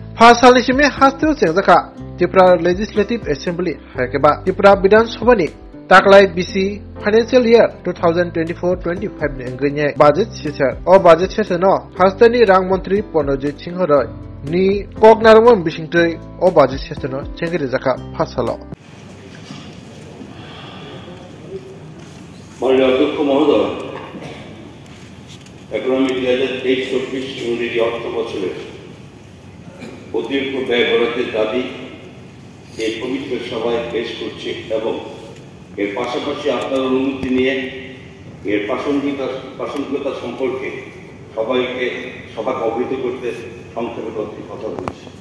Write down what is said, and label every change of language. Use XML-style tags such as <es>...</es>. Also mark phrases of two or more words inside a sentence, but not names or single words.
<trp>फार्स्ट सालनिसिम हास्तेव चेंजाखा त्रिपुरा लेजिस्लेटिव एसेम्बली हायकेबा त्रिपुरा विधानसभानि ताकलाय बिसि</trp> <en>financial year</en> <trp>2024-25 नि अंगैने</trp> <en>budget session</en> <trp>ओ बजेट सेसनो हास्तेनि रां मंत्री पनजित सिंह रॉय नि कॉगनारमन बिसिंगतै ओ बजेट सेसनो चेंगिरि जाखा फासालो</trp> <bn>মাননীয় অধ্যক্ষ মহোদয় इकोनॉमिक 2023-24 ইংরেজি অর্থ বছরে অতিরিক্ত ব্যয় বরাদ্দের দাবি এই পবিত্র সভায় পেশ করছে এবং এর পাশাপাশি আপনার অনুমতি নিয়ে এর প্রাসঙ্গিকতা সম্পর্কে সবাইকে অবহিত করতে সংক্ষেপে কথা বলছি।</bn>